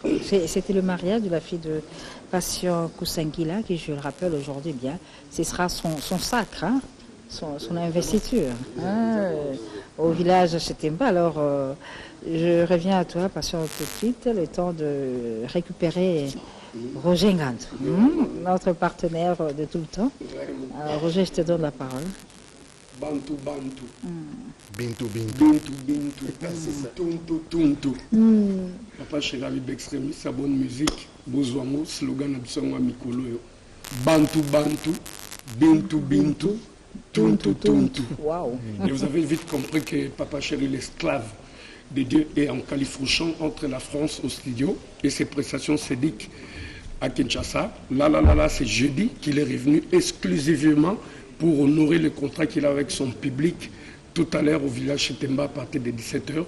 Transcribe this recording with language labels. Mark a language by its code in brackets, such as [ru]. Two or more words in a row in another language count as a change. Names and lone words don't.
[fr] C'était le mariage de la fille de Patient Kusangila, qui, je le rappelle aujourd'hui bien, ce sera son sacre, hein, son investiture, hein, au village de Chetemba. Alors, je reviens à toi, Patient, tout de suite, le temps de récupérer Roger Ngand, notre partenaire de tout le temps. Alors, Roger, je te donne la parole. Bantu, bantu. Bintou, bintou. Bintu, bintu. C'est ça. Tuntu, tuntu. Papa Chéri Bextremi, sa bonne musique. Bozwango, slogan Absongo Mikolo. Bantu, bantu. Bintu, bintu. Tuntu, tuntu. Waouh. Et vous avez vite compris que Papa Chéri, l'esclave de Dieu, est en califrouchant entre la France au studio et ses prestations scéniques à Kinshasa. Là, c'est jeudi qu'il est revenu exclusivement pour honorer le contrat qu'il a avec son public tout à l'heure au village Chetemba à partir de 17h.